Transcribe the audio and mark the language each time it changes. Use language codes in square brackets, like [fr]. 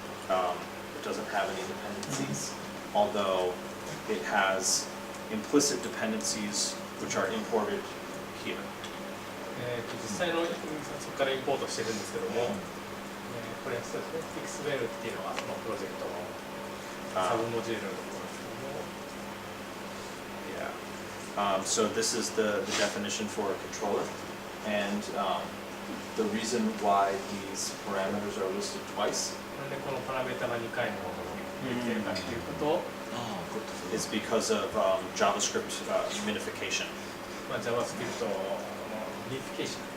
[en] It doesn't have any dependencies, although it has implicit dependencies which are imported here. [ja] 実際のそこからインポートしてるんですけども、これはそうですね、Fixwell っていうのはそのプロジェクトのサブモジュールのところですけども。 [en] So this is the definition for a controller, and the reason why these parameters are listed twice [ja] なんでこのパラメータが2回もできてるかっていうことを、 [en] is because of JavaScript minification. [ja] まあ、JavaScript のミニフィケーション